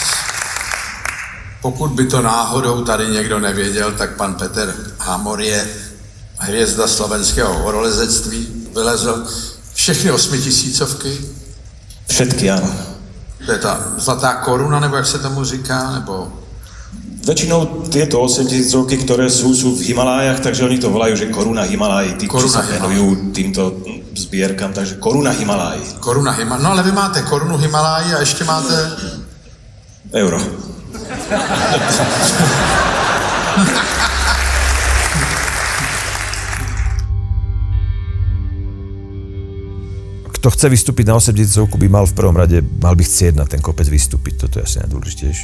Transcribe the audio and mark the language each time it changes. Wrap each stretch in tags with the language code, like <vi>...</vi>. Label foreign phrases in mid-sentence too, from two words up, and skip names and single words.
<cs>Pokud by to náhodou tady někdo nevěděl, tak pan Peter Hámor je hvězda slovenského horolezectví. Vylezl všechny 8000-ovky.</cs> <sk>Všetky, áno.</sk> <cs>To je ta zlatá koruna, nebo jak se tomu říká, nebo...</cs> <sk>Väčšinou tieto 8000-ovky, ktoré sú v Himalájach, takže oni to volajú, že koruna Himaláji, tí, čo sa venujú týmto zbierkam, takže koruna Himaláji. Koruna Himaláji.</sk> <cs>No ale vy máte korunu Himaláji a ještě máte... Euro.</cs> <sk>Kto chce vystúpiť na 8000-ovku, by mal v prvom rade, mal by chcieť na ten kopec vystúpiť. Toto je asi najdôležitejšie.</sk>